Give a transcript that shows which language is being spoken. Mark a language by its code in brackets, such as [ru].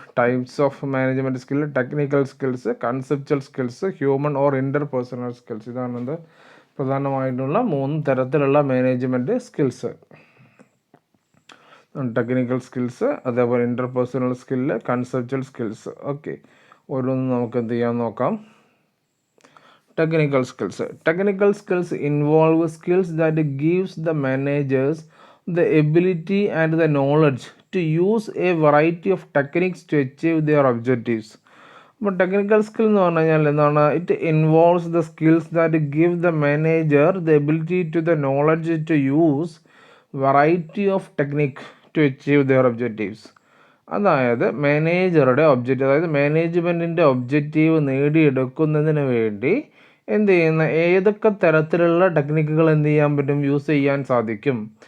[en] Types of management skill: technical skills, conceptual skills, human or interpersonal skills. [ml] ഇതാണത് പ്രധാനമായിട്ടുള്ള 3 തരത്തിലുള്ള management skills. [en] Technical skills, അതേപോലെ interpersonal skill, conceptual skills. [ml] Okay, ഓരോന്നും നമുക്ക് എന്ത് ചെയ്യാൻ നോക്കാം. [en] Technical skills. Technical skills involve skills that gives the managers the ability and the knowledge to use a variety of techniques to achieve their objectives. [ml] അപ്പോൾ technical skill എന്ന് പറഞ്ഞു കഴിഞ്ഞാൽ എന്താണ്? [en] It involves the skills that give the manager the ability to the knowledge to use variety of technique to achieve their objectives. [ml] അതായത് മാനേജറുടെ objective, അതായത് മാനേജ്മെൻറ്റിൻ്റെ objective നേടിയെടുക്കുന്നതിന് വേണ്ടി എന്ത് ചെയ്യുന്ന ഏതൊക്കെ തരത്തിലുള്ള ടെക്നിക്കുകൾ എന്ത് ചെയ്യാൻ പറ്റും, യൂസ് ചെയ്യാൻ സാധിക്കും.